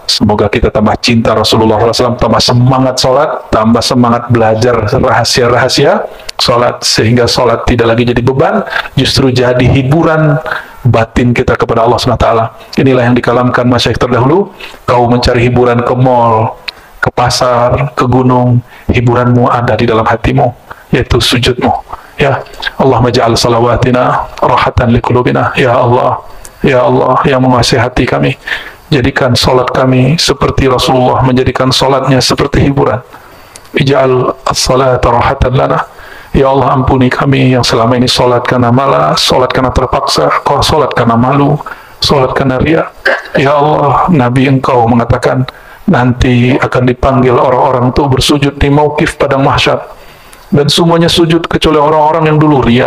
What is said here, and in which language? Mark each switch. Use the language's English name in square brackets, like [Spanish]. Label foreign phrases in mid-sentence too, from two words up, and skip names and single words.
[Indonesian] Semoga kita tambah cinta Rasulullah SAW, tambah semangat sholat, tambah semangat belajar rahasia-rahasia sholat, sehingga sholat tidak lagi jadi beban, justru jadi hiburan batin kita kepada Allah SWT. Inilah yang dikalamkan masyayikh terdahulu. Kau mencari hiburan ke mall, ke pasar, ke gunung, hiburanmu ada di dalam hatimu, yaitu sujudmu. [Arabic] يا الله, اجعل صلواتنا راحة لقلوبنا. يا الله، يا الله [Indonesian] yang menguasai hati kami, jadikan solat kami seperti Rasulullah menjadikan solatnya seperti hiburan. [Arabic] اجعل الصلاة راحة لنا. يا الله, [Indonesian] ampuni kami yang selama ini solat karena malas, solat karena terpaksa, kau solat karena malu, solat karena riya. [Arabic] يا الله, [Indonesian] Nabi engkau mengatakan nanti akan dipanggil orang-orang itu bersujud di mauqif padang mahsyar, dan semuanya sujud kecuali orang-orang yang dulu riya.